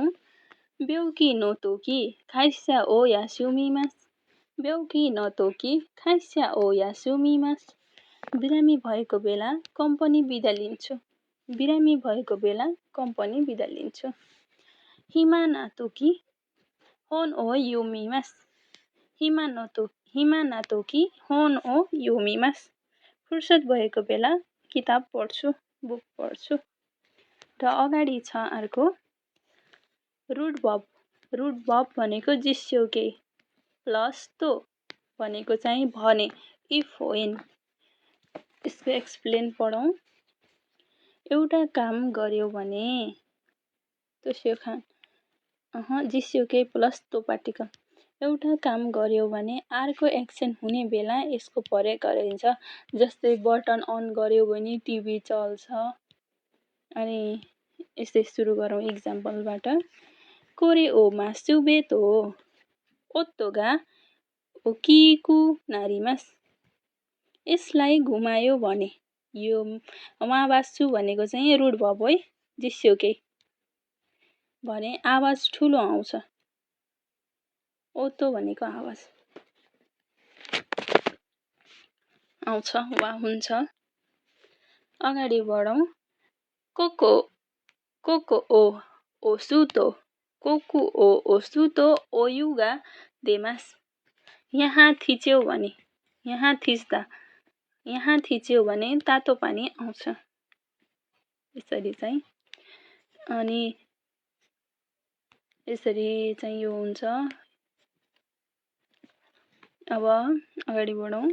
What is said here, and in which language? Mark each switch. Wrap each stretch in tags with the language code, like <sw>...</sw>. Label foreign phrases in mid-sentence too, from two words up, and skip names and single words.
<ja>病気の時会社を休みます. 病気の時会社を休みます.</ja> <ne>बिरामी भएको बेला कम्पनी बिदा लिन्छु। बिरामी भएको बेला कम्पनी बिदा लिन्छु।</ne> <ja>暇な時本を読みます. 暇な時本を読みます.</ja> <ne>फुर्सद भएको बेला किताब पढ्छु, बुक पढ्छु। र अगाडि छ अर्को</ne> <en>root verb</en> <ne>भनेको जिस्योके प्लस तो भनेको चाहिँ भने</ne> <en>if when.</en> <ne>यसको एक्सप्लेन पढौँ। एउटा काम गर्यो भने जिस्योके प्लस तो पार्टिकल। एउटा काम गर्यो भने अर्को एक्सन हुने बेला यसको प्रयोग गरिन्छ। जस्तै बटन अन गर्यो भने टिभी चल्छ। अनि यस्तै सुरु गरौँ इक्जाम्पलबाट।</ne> <ja>これを回すと音が大きくなります.</ja> <ne>यसलाई घुमायो भने यो माबासु भनेको चाहिँ</ne> <en>root verb</en> <ne>है। जिस्योके भने आवाज ठुलो आउँछ। ओतो भनेको आवाज आउँछ वा हुन्छ। अगाडि बढौँ।</ne> <ja>ここを押すとお湯が出ます.</ja> <ne>यहाँ थिच्यो भने तातो पानी आउँछ। यसरी चाहिँ अनि यसरी चाहिँ यो हुन्छ। अब अगाडि बढौँ।</ne>